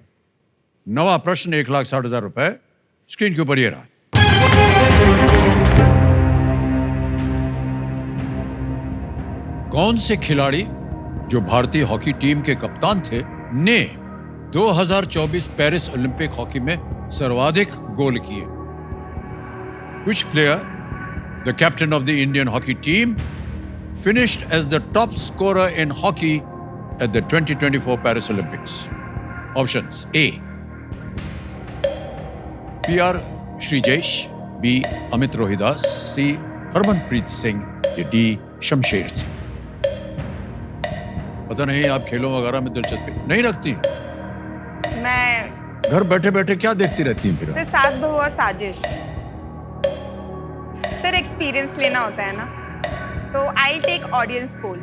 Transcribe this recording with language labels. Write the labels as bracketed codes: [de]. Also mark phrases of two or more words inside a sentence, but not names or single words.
[hi] नवा प्रश्न 1,60,000 रुपए स्क्रीन के ऊपर ये रहा। कौन से खिलाड़ी जो भारतीय हॉकी टीम के कप्तान थे ने 2024 पेरिस ओलंपिक हॉकी में सर्वाधिक गोल किए? [en] Which player, the captain of the Indian hockey team, finished as the top scorer in hockey at the 2024 Paris Olympics? Options: A. P.R. Shrijesh, B. Amit Rohidas, C. [hi] Harmanpreet Singh, या D. शमशेर सिंह। पता नहीं आप खेलों वगैरह में दिलचस्पी नहीं रखती? मैं घर बैठे बैठे क्या देखती रहती हैं फिर? सर सास बहू और साजिश। सर एक्सपीरियंस लेना होता है ना, तो [en] I take audience poll.